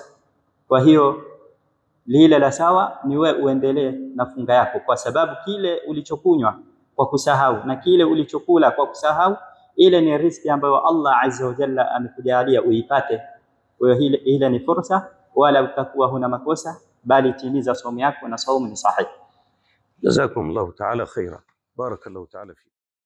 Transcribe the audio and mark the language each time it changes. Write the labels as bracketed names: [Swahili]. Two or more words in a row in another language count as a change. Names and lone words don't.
[Swahili] Kwa hiyo lile la sawa ni wewe uendelee na funga yako, kwa sababu kile ulichokunywa kwa kusahau na kile ulichokula kwa kusahau, ile ni riziki ambayo Allah [Arabic] عز وجل [Swahili] amekujalia uipate. Kwa hiyo ile ni fursa, wala utakuwa huna makosa, bali timiza saumu yako na saumu ni sahihi. [Arabic] جزاكم الله تعالى خيرا. بارك الله تعالى فيك.